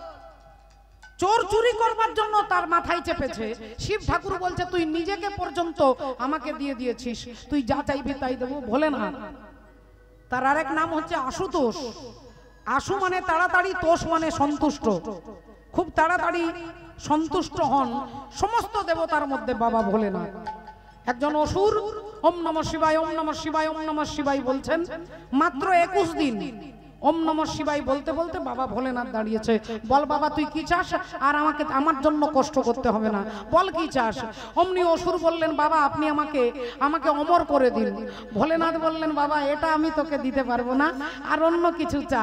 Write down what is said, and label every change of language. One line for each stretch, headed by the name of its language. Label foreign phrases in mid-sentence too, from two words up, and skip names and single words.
Bangla: চোর চুরি করবার জন্য তার মাথায় চেপেছে, শিব ঠাকুর বলছে তুই নিজেকে পর্যন্ত আমাকে দিয়ে দিয়েছিস, তুই যা চাইবি তাই দেবো। ভোলেনাথ, তার আরেক নাম হচ্ছে আশুতোষ। আশু মানে তাড়াতাড়ি, তোষ মানে সন্তুষ্ট, খুব তাড়াতাড়ি সন্তুষ্ট হন সমস্ত দেবতার মধ্যে বাবা ভোলেনাথ। একজন অসুর
Sanskrit: ওম নমঃ শিবায়, ওম নমঃ শিবায়, ওম নমঃ শিবায়
Bangla: বলছেন, মাত্র 21 দিন
Sanskrit: ওম নমঃ শিবায়
Bangla: বলতে বলতে বাবা ভোলেনাথ দাঁড়িয়েছে। বল বাবা তুই কি চাস, আর আমাকে আমার জন্য কষ্ট করতে হবে না, বল কি চাস। অমনি অসুর বললেন, বাবা আপনি আমাকে অমর করে দিন। ভোলেনাথ বললেন, বাবা এটা আমি তোকে দিতে পারবো না, আর অন্য কিছু চা।